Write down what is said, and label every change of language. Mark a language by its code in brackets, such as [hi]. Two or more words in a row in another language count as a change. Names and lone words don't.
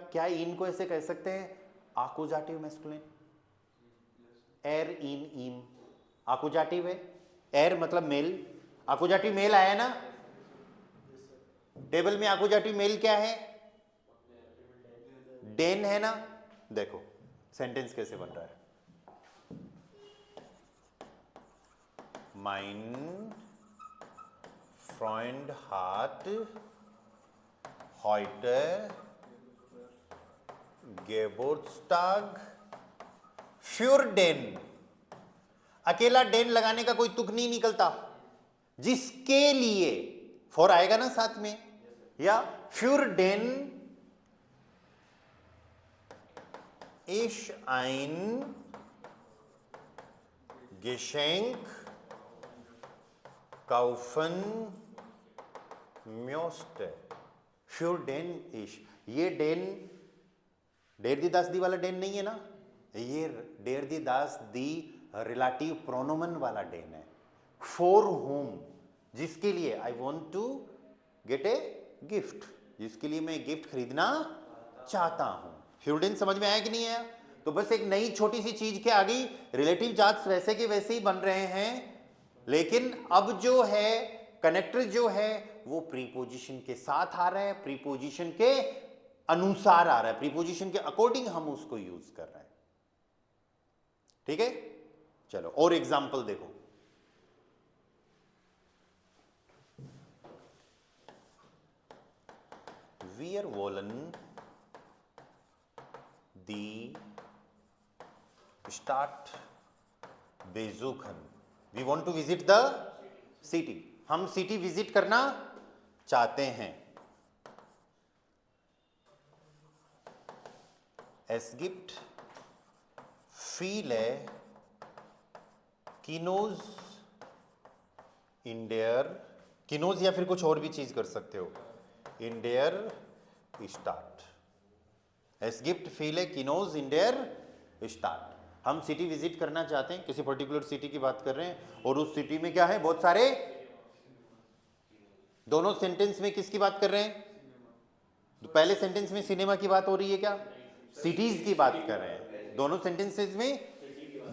[hi] क्या इन को ऐसे कह सकते हैं? [de] Akkusativ maskulin, [hi] एर इन इन आकुजाटिव है। एर मतलब मेल, आकुजाटिव मेल आया ना टेबल में। आकुजाटिव मेल क्या है? डेन है ना। देखो सेंटेंस कैसे बन रहा है, [de] mein Freund hat heute Geburtstag für den। [hi] अकेला डेन लगाने का कोई तुक नहीं निकलता, जिसके लिए फॉर आएगा ना साथ में, या [de] für den ist ein Geschenk kaufen möchte। [hi] für den ist, ये [de] den der die das die [hi] वाला डेन नहीं है ना, ये [de] der die das die Relativ Pronomen [hi] वाला डेन है। [en] for whom, [hi] जिसके लिए [en] I want to get a gift, [hi] जिसके लिए मैं गिफ्ट खरीदना चाहता हूं। स्टूडेंट समझ में आया कि नहीं आया? तो बस एक नई छोटी सी चीज के आगे रिलेटिव जाट्स वैसे के वैसे ही बन रहे हैं, लेकिन अब जो है कनेक्टर जो है वो प्रीपोजिशन के साथ आ रहा है, प्रीपोजिशन के अनुसार आ रहा है, प्रीपोजिशन के अकॉर्डिंग हम उसको यूज कर रहे हैं। ठीक है, चलो और एग्जाम्पल देखो। [de] Wir wollen die Stadt besuchen. [en] We want to visit the city. [hi] हम सिटी विजिट करना चाहते हैं। [de] Es gibt viele Kinos in der, Kinos [hi] या फिर कुछ और भी चीज कर सकते हो, [de] in der Stadt. Es gibt viele Kinos in der Stadt. [hi] हम सिटी विजिट करना चाहते हैं, किसी पर्टिकुलर सिटी की बात कर रहे हैं, और उस सिटी में क्या है, बहुत सारे, दोनों सेंटेंस में किसकी बात कर रहे हैं? तो पहले सेंटेंस में सिनेमा की बात हो रही है क्या? सिटीज की बात कर रहे हैं दोनों सेंटेंसेस में।